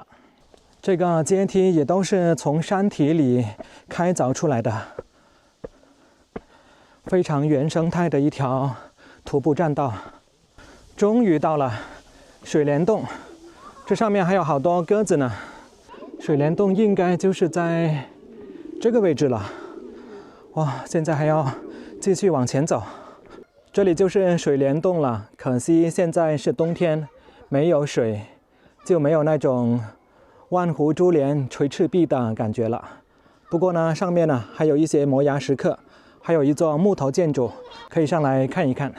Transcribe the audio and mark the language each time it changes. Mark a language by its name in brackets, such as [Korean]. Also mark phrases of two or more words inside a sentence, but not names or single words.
[Chinese] 這個階梯也都是從山體裡開鑿出來的，非常原生態的一條徒步棧道。終於到了水簾洞，這上面還有好多鴿子呢。水簾洞應該就是在這個位置了。哇，現在還要繼續往前走。這裡就是水簾洞了，可惜現在是冬天，沒有水，就沒有那種萬湖珠簾垂赤壁的感覺了。不過呢，上面呢還有一些摩崖石刻，還有一座木頭建築，可以上來看一看。